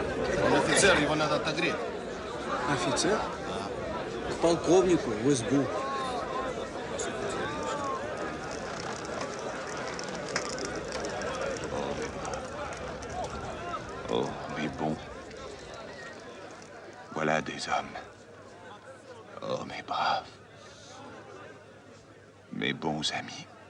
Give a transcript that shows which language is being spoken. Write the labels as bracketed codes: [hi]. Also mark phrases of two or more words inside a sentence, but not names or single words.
[ru] Он офицер, его надо отогреть. Офицер? К полковнику в избу. [fr] Oh, mes bons. Voilà des hommes. Oh, mes braves. Mes bons amis.